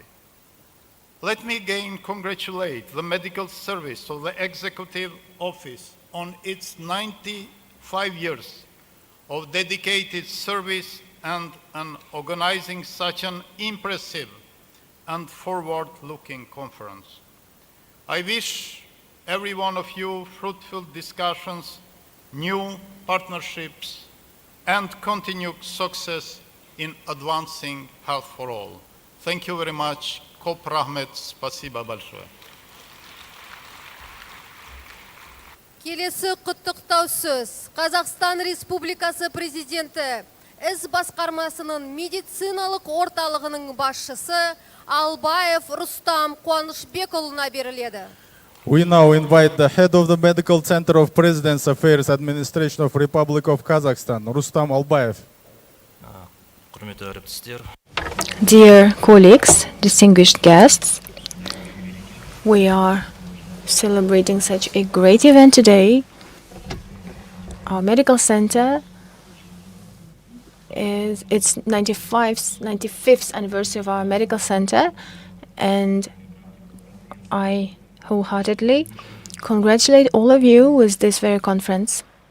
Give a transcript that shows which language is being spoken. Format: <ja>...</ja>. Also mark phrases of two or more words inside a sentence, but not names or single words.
<en>Let me again congratulate the medical service of the Executive Office on its 95 years of dedicated service and organizing such an impressive and forward-looking conference. I wish every one of you fruitful discussions, new partnerships, and continued success in advancing health for all. Thank you very much.</en> <kk>Koп рахмет,</kk> <ru>спасибо большое.</ru> <kk>Келесі құттықтау сөз Қазақстан Республикасы Президенті іс басқармасының медициналық орталығының басшысы Албаев Рустам Қуанышбекұлына беріледі.</kk> <en>We now invite the head of the Medical Center of President's Affairs Administration of Republic of Kazakhstan, Rustam Albayev.</en> <kk>Құрметті әріптестер,</kk> <en>Dear colleagues, distinguished guests, we are celebrating such a great event today. Our medical center is its 95th anniversary of our medical center, and I wholeheartedly congratulate all of you with this very conference.</en>